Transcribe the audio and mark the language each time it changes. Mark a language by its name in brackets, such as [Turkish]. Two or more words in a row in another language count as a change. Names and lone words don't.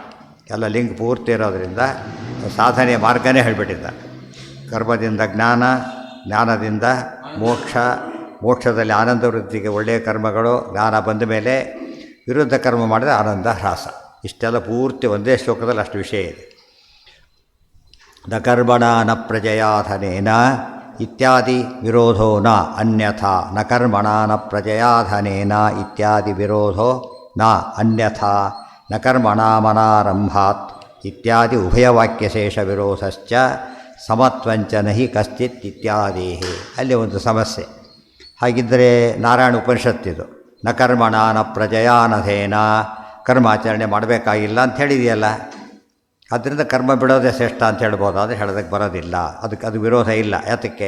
[Kannada] ಎಲ್ಲ ಲಿಂಕ್ ಪೂರ್ತಿ ಇರೋದರಿಂದ ಸಾಧನೆಯ ಮಾರ್ಗನೇ ಹೇಳಿಬಿಟ್ಟಿದ್ದಾರೆ. ಕರ್ಮದಿಂದ ಜ್ಞಾನ, ಜ್ಞಾನದಿಂದ ಮೋಕ್ಷ, ಮೋಕ್ಷದಲ್ಲಿ ಆನಂದ ವೃದ್ಧಿಗೆ ಒಳ್ಳೆಯ ಕರ್ಮಗಳು, ಜ್ಞಾನ ಬಂದ ಮೇಲೆ ವಿರುದ್ಧ ಕರ್ಮ ಮಾಡಿದರೆ ಆನಂದ ಹ್ರಾಸ. ಇಷ್ಟೆಲ್ಲ ಪೂರ್ತಿ ಒಂದೇ ಶ್ಲೋಕದಲ್ಲಿ ಅಷ್ಟು ವಿಷಯ ಇದೆ. [Sanskrit] ನ ಕರ್ಮಣ ನ ಪ್ರಜಯಾಧನೇನ ಇತ್ಯಾದಿ ವಿರೋಧೋ ನ ಅನ್ಯಥಾ. ನ ಕರ್ಮಣ ನ ಪ್ರಜಯಾಧನೇನ ಇತ್ಯಾದಿ ವಿರೋಧೋ ನ ಅನ್ಯಥಾ. ನ ಕರ್ಮಣ ಮನಾರಂಭಾತ್ ಇತ್ಯಾದಿ ಉಭಯವಾಕ್ಯಶೇಷ ವಿರೋಧಶ್ಚ ಸಮತ್ವಂಚ ನಹಿ ಕಶ್ಚಿತ್ ಇತ್ಯಾದೇಹಿ. [Kannada] ಅಲ್ಲಿ ಒಂದು ಸಮಸ್ಯೆ. ಹಾಗಿದ್ದರೆ ನಾರಾಯಣ ಉಪನಿಷತ್ತಿದು [Sanskrit] ನ ಕರ್ಮಣ ನ ಪ್ರಜಯಾನಧೇನ, [Kannada] ಕರ್ಮಾಚರಣೆ ಮಾಡಬೇಕಾಗಿಲ್ಲ ಅಂತ ಹೇಳಿದೆಯಲ್ಲ. ಆದ್ದರಿಂದ ಕರ್ಮ ಬಿಡೋದೇ ಶ್ರೇಷ್ಠ ಅಂತ ಹೇಳ್ಬೋದು. ಆದರೆ ಹೇಳೋದಕ್ಕೆ ಬರೋದಿಲ್ಲ. ಅದು ವಿರೋಧ ಇಲ್ಲ. ಯಾತಕ್ಕೆ?